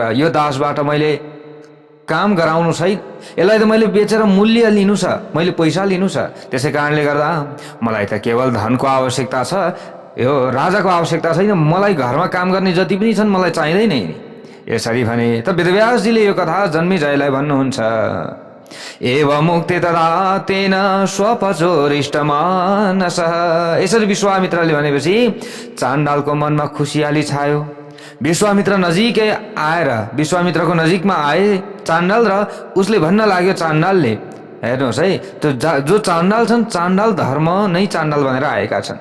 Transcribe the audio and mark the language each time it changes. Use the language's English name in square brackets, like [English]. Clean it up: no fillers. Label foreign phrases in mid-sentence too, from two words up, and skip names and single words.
[Nepali] यो दासबाट मैले काम गराउनु छैन, यसलाई त मैले बेचेर मूल्य लिनु छ, मैले पैसा लिनु छ। त्यसै कारणले गर्दा मलाई त केवल धनको आवश्यकता छ, यो राजाको आवश्यकता छैन। मलाई घरमा काम गर्ने जति पनि छन् मलाई चाहिँदैन नि। यसरी भने त वेदव्यासजीले यो कथा जन्मेजयलाई भन्नुहुन्छ, [Sanskrit] एव मुक्ते तदा तेन स्वपचोरिष्टमानसः। [Nepali] यसरी विश्वामित्रले भनेपछि चाण्डालको मनमा खुसियाली छायो। विश्वामित्र नजिकै आएर विश्वामित्रको नजिकमा आए चाण्डाल र उसले भन्न लाग्यो, चाण्डालले हेर्नुहोस् है, त्यो जो चाण्डाल छन्, चाण्डाल धर्म नै चाण्डाल भनेर आएका छन्।